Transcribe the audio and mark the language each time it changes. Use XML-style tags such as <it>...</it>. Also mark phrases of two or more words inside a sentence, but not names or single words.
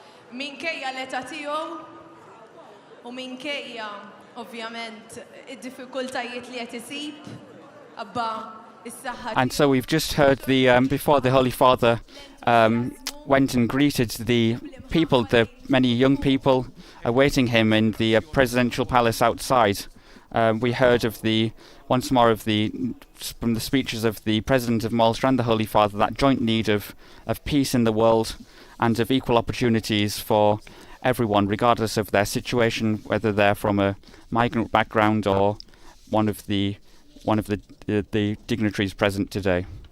<mt>minkejja l-età tiegħu u minkejja ovvjament id-diffikultajiet li qed isib abba is-saħħa.</mt> <en>And so we've just heard before the Holy Father went and greeted the people, the many young people awaiting him in the presidential palace outside. We heard once more from the speeches of the President of Malta and the Holy Father, that joint need of peace in the world and of equal opportunities for everyone, regardless of their situation, whether they're from a migrant background or one of the dignitaries present today.</en>